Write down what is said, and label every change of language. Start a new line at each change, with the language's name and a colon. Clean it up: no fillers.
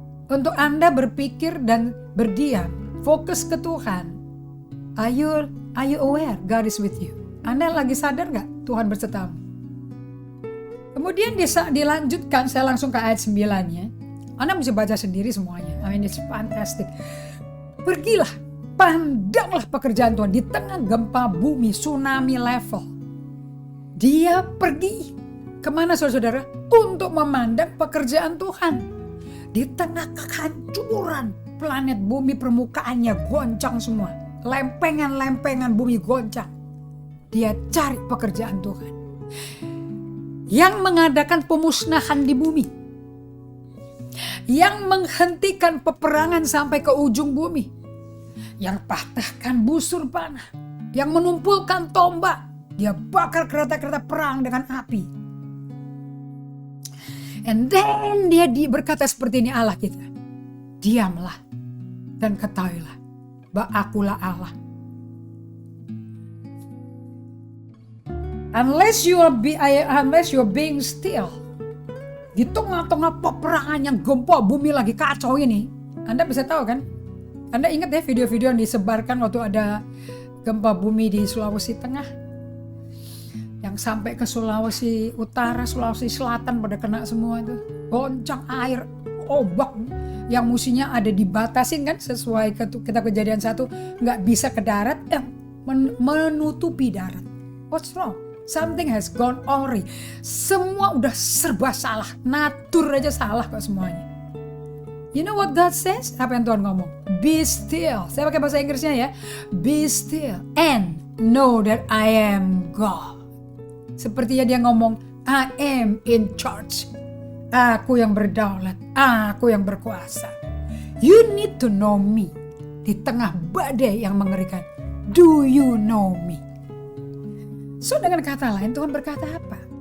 Indonesian: Untuk Anda berpikir dan berdiam, fokus ke Tuhan.
English: Are you aware God is with you?
Indonesian: Anda lagi sadar gak Tuhan bersertamu? Kemudian dilanjutkan, saya langsung ke ayat 9-nya. Anda bisa baca sendiri semuanya.
English: I mean it's fantastic.
Indonesian: Pergilah, pandanglah pekerjaan Tuhan di tengah gempa bumi, tsunami level. Dia pergi. Kemana saudara-saudara? Untuk memandang pekerjaan Tuhan. Di tengah kehancuran planet bumi, permukaannya goncang semua. Lempengan-lempengan bumi goncang. Dia cari pekerjaan Tuhan. Yang mengadakan pemusnahan di bumi. Yang menghentikan peperangan sampai ke ujung bumi. Yang patahkan busur panah. Yang menumpulkan tombak. Dia bakar kereta-kereta perang dengan api.
English: And then
Indonesian: dia berkata seperti ini Allah kita. Diamlah dan ketahuilah bahwa akulah Allah.
English: Unless you're being still.
Indonesian: Di tengah-tengah peperangan yang gempa bumi lagi kacau ini. Anda bisa tahu kan? Anda ingat ya video-video yang disebarkan waktu ada gempa bumi di Sulawesi Tengah? Yang sampai ke Sulawesi Utara, Sulawesi Selatan pada kena semua itu. Goncang air, ombak yang musinya ada dibatasin kan sesuai kita kejadian 1, nggak bisa ke darat, menutupi darat.
English: What's wrong? Something has gone awry.
Indonesian: Semua udah serba salah, natur aja salah kok semuanya.
English: You know what God says?
Indonesian: Apa yang Tuhan ngomong?
English: Be still.
Indonesian: Saya pakai bahasa Inggrisnya ya.
English: Be still and know that I am God.
Indonesian: Sepertinya dia ngomong,
English: I am in charge.
Indonesian: Aku yang berdaulat, aku yang berkuasa.
English: You need to know me.
Indonesian: Di tengah badai yang mengerikan.
English: Do you know me?
Indonesian: So dengan kata lain Tuhan berkata apa?